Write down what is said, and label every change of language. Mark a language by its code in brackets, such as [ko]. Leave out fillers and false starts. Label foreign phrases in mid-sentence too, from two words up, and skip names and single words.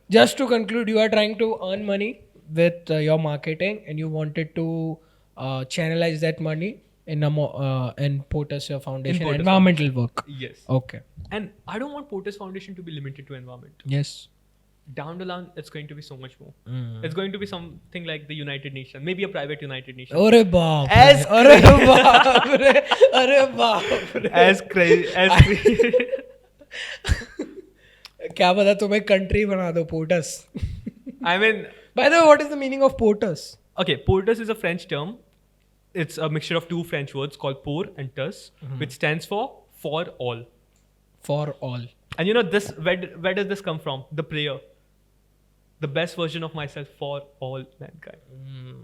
[en] Just to conclude, you are trying to earn money with your marketing, and you wanted to channelize that money in Portus Foundation Portus environmental work. Yes. Okay. And I don't want Portus Foundation to be limited to environment. Yes. Down the line, it's going to be so much more. It's going to be something like the United Nations, maybe a private United Nations. [hi] अरे बाप रे, [en] As [hi] अरे बाप रे, अरे बाप रे. [en] As crazy. [hi] क्या पता तुम्हें country बना दो Portus. [en] I mean, By the way, what is the meaning of Portus? okay, Portus is a French term. It's a mixture of two French words called pour and tus, which stands for all. For all. And you know this, where does this come from? The prayer. The best version of myself for all mankind.